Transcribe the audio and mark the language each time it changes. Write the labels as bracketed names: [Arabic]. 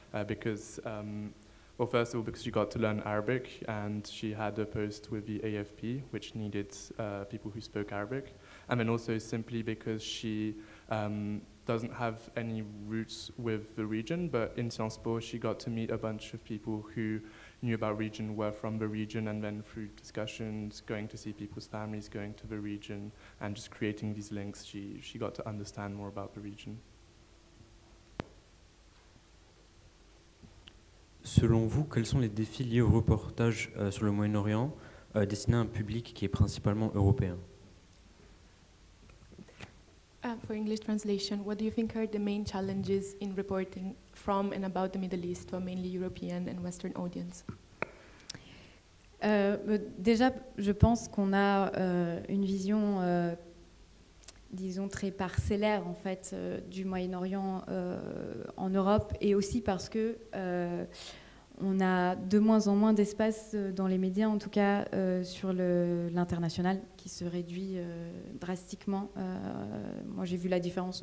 [English] Because, well, first of all, because she got to learn Arabic, and she had a post with the AFP, which needed people who spoke Arabic, and then also simply because she doesn't have any roots with the region, but in Sciences Po she got to meet a bunch of people who knew about region, were from the region, and then through discussions, going to see people's families, going to the region, and just creating these links, she got to understand more about the region. [French] Selon vous, quels sont les défis liés au reportage sur le Moyen-Orient destiné à un public qui est principalement européen? [English] For English translation, what do you think are the main challenges in reporting from and about the Middle East to a mainly European and Western audience? [French] Déjà, je pense qu'on a une vision, disons, très parcellaire en fait, du Moyen-Orient en Europe, et aussi parce que On a de moins en moins d'espace dans les médias, en tout cas sur l'international, qui se réduit drastiquement. Moi, j'ai vu la différence.